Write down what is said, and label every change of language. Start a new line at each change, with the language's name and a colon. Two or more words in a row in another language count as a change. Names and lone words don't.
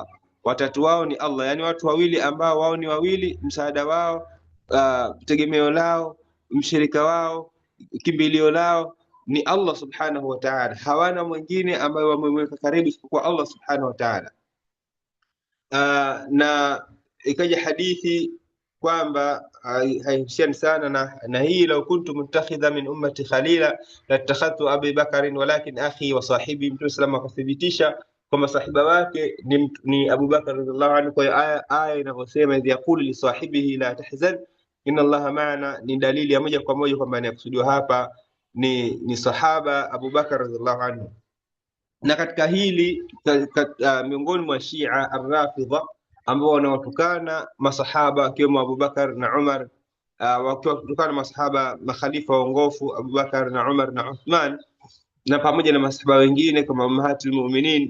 Swahili: Watatu wao ni Allah, yani watu wawili ambao wao ni wawili, msaada wao, tegemeo lao, mshirika wao, kimbilio lao ni Allah
Arabic: سبحانه وتعالى,
Swahili: hawana mwingine ambaye wamemweka karibu isipokuwa Allah
Arabic: سبحانه وتعالى.
Swahili: Na ikaja hadithi kwamba haihusiani sana na hii,
Arabic: لو كنت متخذا من أمتي خليلا لاتخذت أبي بكر ولكن أخي وصاحبي.
Swahili: Mtume sallam akathibitisha kwamba sahiba wake ni Abu Bakar
Arabic: رضي الله عنه.
Swahili: Kwa hiyo aya inavyosema
Arabic: إذ يقول لصاحبه لا تحزن إن الله معنا,
Swahili: ni dalili ya moja kwa moja kwamba inakusudiwa hapa ni sahaba Abu Bakar
Arabic: رضي الله عنه.
Swahili: Na katika hili miongoni mwa Shia Ar-Rafidha ambao wanawatukana masahaba akiwemo Abu Bakar na Umar, wakiwatukana masahaba makhalifa waongofu Abu Bakar na Umar na Uthman, na pamoja na masahaba wengine kama
Arabic: أمهات المؤمنين.